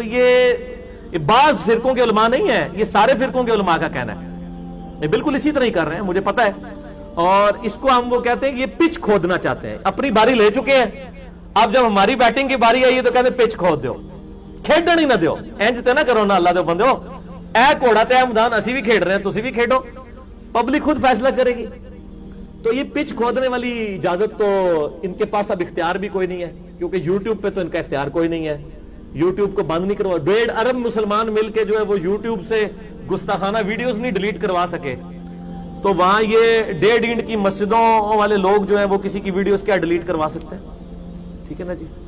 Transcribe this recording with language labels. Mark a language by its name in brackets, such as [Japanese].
[Urdu] تو یہ بعض فرقوں کے علماء نہیں ہے, یہ سارے فرقوں کے علماء کا کہنا ہے. یہ بالکل اسی طرح ہی کر رہے ہیں, مجھے پتا ہے. اور اس کو ہم وہ کہتے ہیں کہ یہ پچ کھودنا چاہتے ہیں. اپنی باری لے چکے ہیں, اب جب ہماری بیٹنگ کی باری آئی ہے تو کہتے ہیں پچ کھود دو, [Punjabi] کھیڈن ہی نہ دیو. انج تے نہ کرو نا اللہ دے بندے ہو, اے کوڑا تے اے میدان اسی بھی کھیڈ رہے ہیں, تسی بھی کھیڈو, [Urdu] پبلک خود فیصلہ کرے گی. تو یہ پچ کھودنے والی اجازت تو ان کے پاس اب اختیار بھی کوئی نہیں ہے, کیونکہ یوٹیوب پہ تو ان کا اختیار کوئی نہیں ہے. یوٹیوب کو بند نہیں کروا, 1.5 ارب مسلمان مل کے جو ہے وہ یوٹیوب سے گستاخانہ ویڈیوز نہیں ڈیلیٹ کروا سکے. تو وہاں یہ 1.5 اینٹ کی مسجدوں والے لوگ جو ہیں وہ کسی کی ویڈیوز کیا ڈیلیٹ کروا سکتے ہیں؟ ٹھیک ہے نا جی.